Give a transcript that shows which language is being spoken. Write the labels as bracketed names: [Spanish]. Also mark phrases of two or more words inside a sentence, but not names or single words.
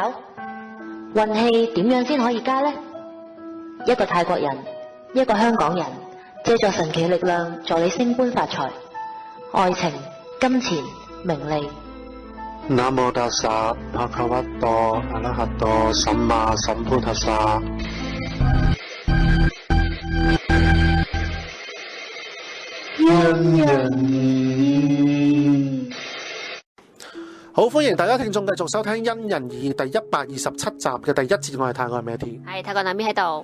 [Cantonese] 運氣點樣先可以加呢？一個泰國人，一個香港人，借助神奇力量助你升官發財，愛情、金錢、名利。 [Pali] Namo tassa bhagavato arahato sammāsambuddhassa [Cantonese] 因人好，歡迎大家聽眾繼續收聽《因人而異》第127集嘅第一節，我係泰國咩 T？係泰國那邊喺度。